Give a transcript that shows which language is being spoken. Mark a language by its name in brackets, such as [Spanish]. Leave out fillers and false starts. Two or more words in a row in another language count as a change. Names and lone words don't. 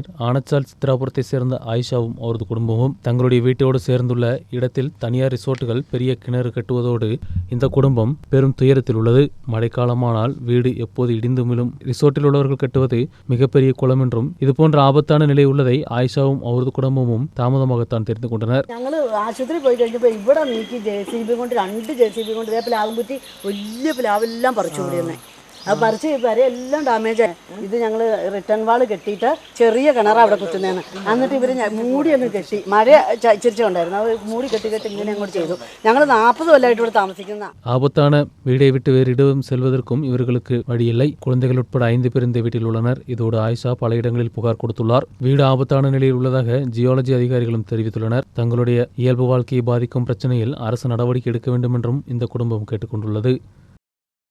[Tamil] ஆனச்சால் சித்ராபுரத்தை சேர்ந்த ஆயிஷாவும் அவரது குடும்பமும் தங்களுடைய வீட்டோடு சேர்ந்துள்ள இடத்தில் தனியார் ரிசோர்ட்டுகள் பெரிய கிணறு கட்டுவதோடு இந்த குடும்பம் பெரும் துயரத்தில் உள்ளது. மழைக்காலமானால் வீடு எப்போது இடிந்து விழும். ரிசோர்ட்டில் உள்ளவர்கள் கட்டுவது மிகப்பெரிய குளம் என்றும் இதுபோன்ற ஆபத்தான நிலை உள்ளதை ஆயிஷாவும் அவரது குடும்பமும் தாமதமாகத்தான் தெரிந்து கொண்டனர். [Malayalam] ആശുപത്രി പോയി കഴിഞ്ഞപ്പോൾ ഇവിടെ നീക്കി JCB കൊണ്ട് 2 JCB കൊണ്ട് ഇതേ പ്ലാവും കുത്തി വലിയ പ്ലാവെല്ലാം പറിച്ചു കൊടുക്കുന്നേ. അത് പറിച്ച് വരെ എല്ലാം ഡാമേജ് ആയി. ഇത് ഞങ്ങൾ റിട്ടേൺ വാൾ കെട്ടിയിട്ട് ചെറിയ കിണറാണ് അവിടെ കുത്തുന്നതെന്ന്. എന്നിട്ട് ഇവർ മൂടി ഒന്ന് കെട്ടി മഴ ചിരിച്ചുണ്ടായിരുന്നു. അത് മൂടി കെട്ടി ഇങ്ങനെ അങ്ങോട്ട് ചെയ്തു. ഞങ്ങൾ 40 കൊല്ലമായിട്ട് ഇവിടെ താമസിക്കുന്ന. [Tamil] ஆபத்தான வீடை விட்டு வேறு இடம் செல்வதற்கும் இவர்களுக்கு வழியில்லை. குழந்தைகள் உட்பட 5 பேர் இந்த வீட்டில் உள்ளனர். இதோடு ஆயிஷா பல இடங்களில் புகார் கொடுத்துள்ளார். வீடு ஆபத்தான நிலையில் உள்ளதாக ஜியாலஜி அதிகாரிகளும் தெரிவித்துள்ளனர். தங்களுடைய இயல்பு வாழ்க்கையை பாதிக்கும் பிரச்சனையில் அரசு நடவடிக்கை எடுக்க வேண்டும் என்றும் இந்த குடும்பம் கேட்டுக்கொண்டுள்ளது.